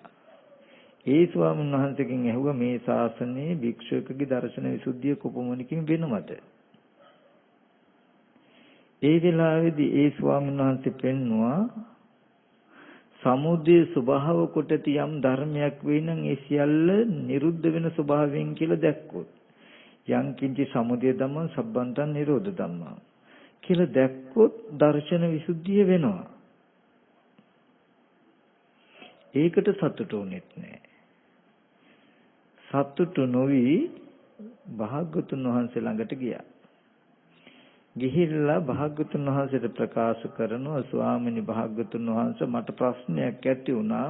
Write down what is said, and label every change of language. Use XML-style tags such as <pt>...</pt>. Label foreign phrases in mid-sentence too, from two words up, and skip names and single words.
<si>ඒ ස්වාමීන් වහන්සේගෙන් ඇහුවා, "මේ ශාසනයේ භික්ෂුවකගේ දර්ශන විසුද්ධිය කොපමණකින් වෙනවද?" ඒ වෙලාවේදී ඒ ස්වාමීන් වහන්සේ පෙන්වුවා, සමුදය ස්වභාව කොට ඇති යම් ධර්මයක් වෙයි නම් ඒ සියල්ල නිරුද්ධ වෙන ස්වභාවයෙන් කියලා දැක්කොත්,</si> <pi>යං කිංචි සමුදය ධම්මං සබ්බන්තං නිරෝධ ධම්මං කියලා දැක්කොත් දර්ශන විසුද්ධිය වෙනවා.</pi> <si>ඒකට සතුටු වෙන්නේ නැහැ. සතුටු නොවි භාග්‍යවතුන් වහන්සේ ළඟට ගියා. ගිහිල්ලා භාග්‍යවතුන් වහන්සේට ප්‍රකාශ කරනවා, "ස්වාමීනි, භාග්‍යවතුන් වහන්සේ, මට ප්‍රශ්නයක් ඇති වුණා.</si>